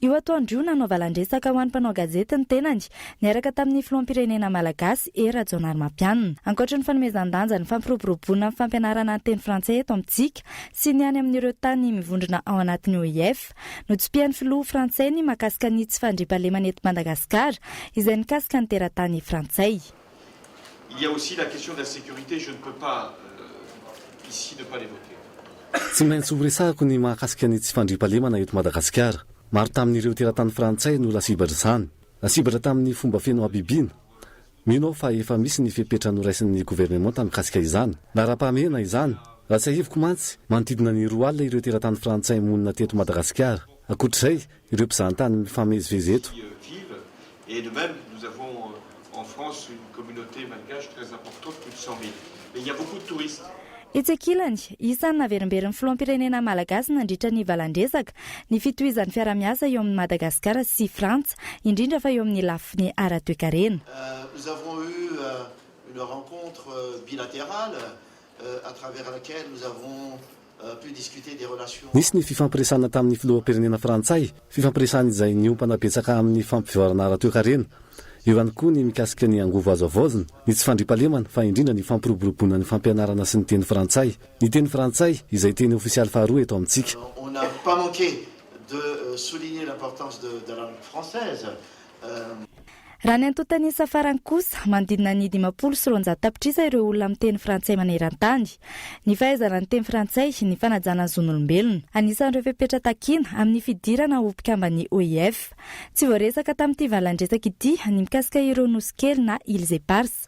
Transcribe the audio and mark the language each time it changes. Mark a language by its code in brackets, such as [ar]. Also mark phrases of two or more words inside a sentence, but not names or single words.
[mg] io atoandro io nanao valandresaka ho an'ny mpanao gazety ny tenany niaraka tamin'ny filoham-pirenena malagasy era Jonar Mampianina. Ankoatra ny fanomezan-danja ny fampiroboroboana amin'ny fampianarana ny teny frantsay eto amintsika sy ny any amin'ireo tany mivondrona ao anatin'ny OIF notsopian'ny filoha frantsay ny mahakasika ny tsy fandriam-pahalemana eto Madagasikara izay nikasika ny teratany frantsay. [fr] Il y a aussi la question de la sécurité, je ne peux pas ici ne pas l'évoquer. [mg] Tsy maintsy horesahako ny mahakasika ny tsy fandriam-pahalemana eto Madagasikara. Maro tamin'ireo teratany frantsay no lasibatra izany. Lasibatra tamin'ny fomba feno abibiana. Mino fa efa misy ny fepetra noraisin'ny gouvernemanta mikasika izany. Na raha-pahamena izany, raha tsy aheviko mantsy, manodidina ny 2 alina ireo teratany frantsay monina teto Madagasikara. Ankoatr'izay, ireo mpizahatany mifamezivezy eto. [fr] Et de même, nous avons en France une communauté malgache très importante, plus de 100 000. Mais il y a beaucoup de touristes. [mg] Itsekilany isan'ny naverimberiny filoham-pirenena malagasy nandritra ny valandresaka ny fitohizan'ny fiara-miasa eo amin'ny Madagasikara sy Frantsa indrindra fa eo amin'ny lafiny ara-toekarena. [fr] Nous avons eu une rencontre bilatérale à travers laquelle nous avons pu discuter des relations. [mg] Nisy ny fifampiresana tamin'ny filoham-pirenena frantsay, fifampiresana izay niompana betsaka amin'ny fampivoarana ara-toekarena. Eo ihany koa ny mikasika ny angovo azo avozina, ny tsy fandriam-pahalemana fa indrindra ny fampiroboroboana ny fampianarana sy ny teny frantsay. Ny teny frantsay izay teny ofisialy faharoa eto amintsika. [fr] On n'a pas manqué de souligner l'importance de la langue française. [mg] Raha ny antotany safarany kosa manodidina ny 520 tapitrisa ireo olona amin'ny teny frantsay maneran-tany. Ny fahaizana ny teny frantsay ny fanajana ny zon'olombelona. Anisan'ireo fepetra takiana amin'ny fidirana ho mpikambany OIF. Tsy voaresaka tamin'ity valandresaka ity ny mikasika ireo nosy kely na Îles Éparses.